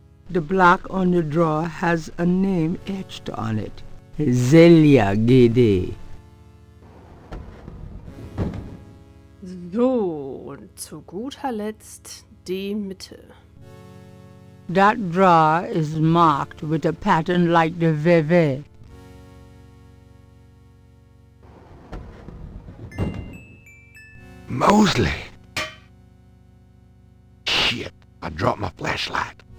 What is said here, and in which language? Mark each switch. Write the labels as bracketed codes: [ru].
[en] The black on the drawer has a name etched on it, Zelia Gedde. [de] So, und zu guter Letzt die Mitte. [en] That drawer is marked with a pattern like the VV. Mosley! Shit, I dropped my flashlight.